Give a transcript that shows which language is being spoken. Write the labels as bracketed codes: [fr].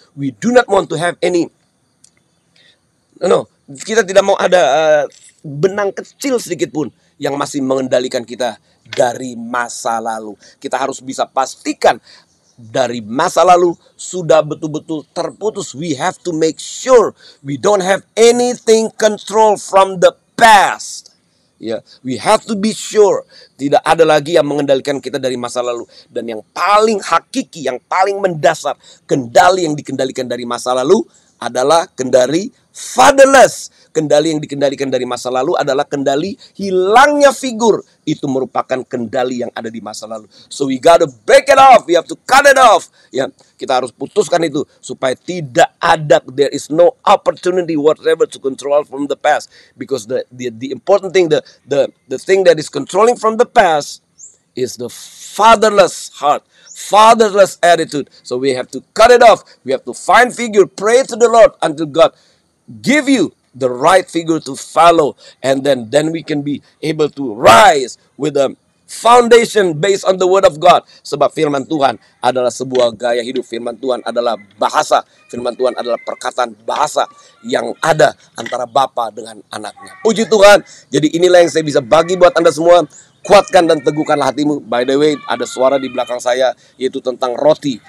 [en] We do not want to have any, [id] kita tidak mau ada benang kecil sedikit pun yang masih mengendalikan kita dari masa lalu. Kita harus bisa pastikan dari masa lalu sudah betul-betul terputus. [en] We have to make sure we don't have anything control from the past. We have to be sure [id] tidak ada lagi yang mengendalikan kita dari masa lalu. Dan yang paling hakiki, yang paling mendasar, kendali yang dikendalikan dari masa lalu adalah kendali fatherless. Kendali yang dikendalikan dari masa lalu adalah kendali hilangnya figur. Itu merupakan kendali yang ada di masa lalu. [en] So we gotta break it off. We have to cut it off. [id] Kita harus putuskan itu supaya tidak ada, [en] there is no opportunity whatever to control from the past. Because the important thing, the thing that is controlling from the past is the fatherless heart, fatherless attitude. So we have to cut it off. We have to find figure, pray to the Lord until God give you the right figure to follow, and then we can be able to rise with a foundation based on the word of God. [id] Sebab firman Tuhan adalah sebuah gaya hidup. Firman Tuhan adalah bahasa. Firman Tuhan adalah perkataan bahasa yang ada antara Bapa dengan anaknya. Puji Tuhan. Jadi inilah yang saya bisa bagi buat Anda semua. Kuatkan dan teguhkanlah hatimu. [en] By the way, [id] ada suara di belakang saya, yaitu tentang roti.